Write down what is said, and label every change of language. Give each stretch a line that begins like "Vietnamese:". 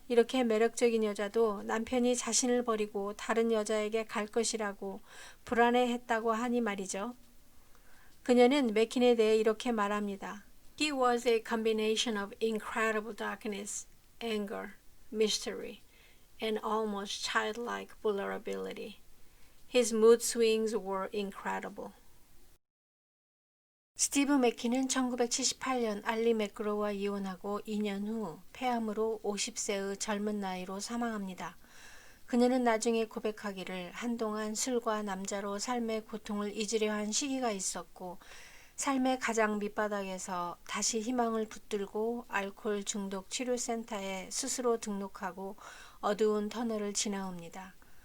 Korean: 이렇게 매력적인 여자도 남편이 자신을 버리고 다른 여자에게 갈 것이라고 불안해했다고 하니 말이죠. 그녀는 맥킨에 대해 이렇게 말합니다.
English: He was a combination of incredible darkness, anger, mystery, and almost childlike vulnerability. His mood swings were incredible.
Korean: 스티브 맥킨은 1978년 알리 맥그로우와 이혼하고 2년 후 폐암으로 50세의 젊은 나이로 사망합니다. 그녀는 나중에 고백하기를 한동안 술과 남자로 삶의 고통을 잊으려 한 시기가 있었고 삶의 가장 밑바닥에서 다시 희망을 붙들고 알코올 중독 치료센터에 스스로 등록하고 어두운 터널을 지나옵니다.